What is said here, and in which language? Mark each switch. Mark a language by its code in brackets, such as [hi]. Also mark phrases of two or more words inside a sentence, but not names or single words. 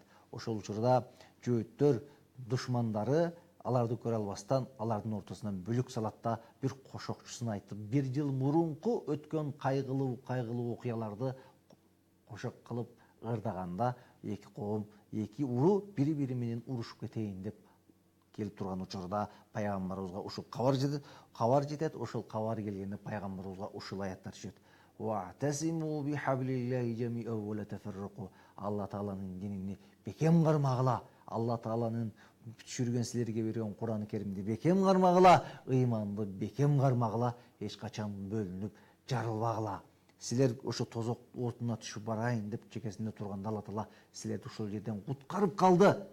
[ky] Ошол учурда жөөттөр душмандары аларды көрө албастан алардын ортосунан бүлүк салат да бир кошокчусун айтып, 1 жыл мурунку өткөн кайгылуу окуяларды кошок кылып ырдаганда, эки коом, эки уруу бири-бири менен урушуп кетейин деп келип турган учурда пайгамбарыбызга ушул кабар жетет. Ошол кабар келгенде пайгамбарыбызга ушул аяттар түшөт. [ar] وَاعْتَصِمُوا بِحَبْلِ اللَّهِ جَمِيعًا وَلَا تَفَرَّقُوا. [ky] Алла Тааланын динини бекем кармагыла. Алла Тааланын түшүргөн силерге берген Кур'ан-ы Керимди бекем кармагыла, ыйманды бекем кармагыла, эч качан бөлүнүп жарылбагыла. Силер ошо тозок отуна түшүп барайын деп чекесинде турганда Алла Таала силерди ушул жерден куткарып калды.